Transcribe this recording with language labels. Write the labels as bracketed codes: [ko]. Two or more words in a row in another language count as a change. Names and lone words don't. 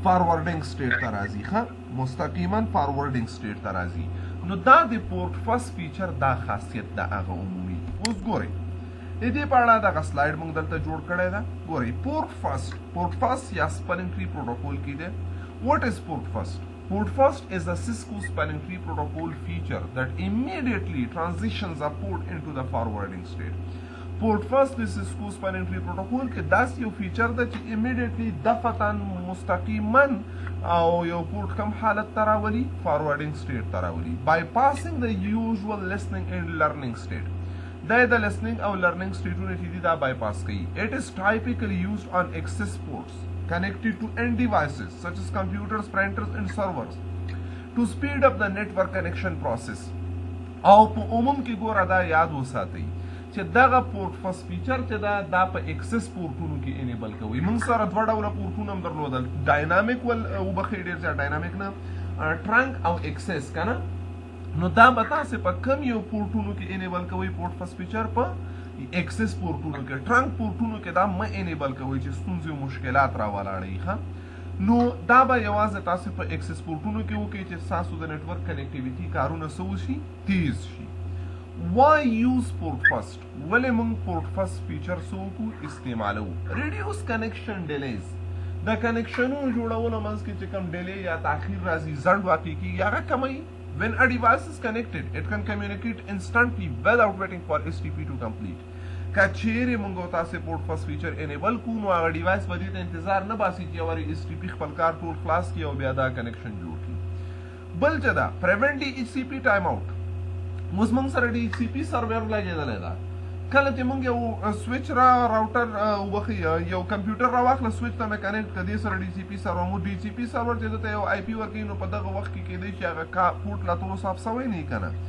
[en] forwarding state [ps] ته راځي. ښه مستقیما [en] forwarding state [ps] ته راځي. نو دا د پورت فاست فیچر دا خاصیت ده هغه عمومي. اوس ګورئ د دې په اړه دغه سلایډ موږ دلته جوړ کړی ده. ګورئ پورت فاست یا [en] spanning tree protocol [ps] کې دی. [en] What is port fast? Port fast is a Cisco spanning tree protocol feature that immediately transitions a port into the forwarding state. Port fast is Cisco spanning tree protocol [ps] کې داسې یو فیچر ده چې immediately دفعتاً مستقیما او یو پورت کم حالت ته راولي [en] forwarding state [ps] ته راولي [en] bypassing the usual listening and learning state. [ps] دا د listening او learning stateونه چې دي دا bypass کوي. [en] It is typically used on access ports connected to end devices such as computers, printers and servers to speed up the network connection process. [ps] او په عموم کې ګوره دا یاد وساتئ چې دغه پورت فاست فیچر چې دا په اکسس پورټونو کې انیبل کوي. موږ سره دوه ډوله پورټونه هم درلودل، ډاینامیک وبخښئ ډېر زیات ډاینامیک نه، ټرنک او اکسس که نه. نو دا به تاسې په کم یو پورټونو کې انیبل کوئ پورت فاست فیچر؟ په اکسس پورټونو کې. ټرنک پورټونو کې دا مه انیبل کوئ چې ستونزې او مشکلات راولاړوي. ښه نو دا به یوازې تاسو په اکسس پورټونو کې وکړئ چې ستاسو د [en] network connectivity [ps] کارونه څه وشي؟ تیز شي. [en] Why use port fast؟ [ps] ولې موږ پورت فاست فیچر څه وکړو؟ استعمالو. [en] reduce connection delays, [ps] د کنیکشنونو جوړولو منځ کې چې کوم ډیلی یا تاخیر راځي ځنډ واقع کېږي هغه کموي. [en] When a device is connected, it can communicate instantly without waiting for STP to complete. [ps] که چیرې موږ تاسې پورت فاست فیچر انیبل کړو نو هغه ډیوایس به دې ته انتظار نه باسي چې یوارې STP خپل کار ټول خلاص کړي او بیا دا کنیکشن جوړ کړي. بل چې دا [en] prevent the HCP time out. [ps] اوس موږ سره د HCP سرور لګېدلی ده. کله چې موږ یو سویچ راوټر وبخښئ یو کمپیوټر راواخله سویچ ته مې کنیکټ کړه، دې سره DHCP سرور مو DHCP سرور چې دته یو IP ورکوي نو په دغه وخت کې کېدی شي هغه پورټ لا ټولو صاف سوی نه وي که نه.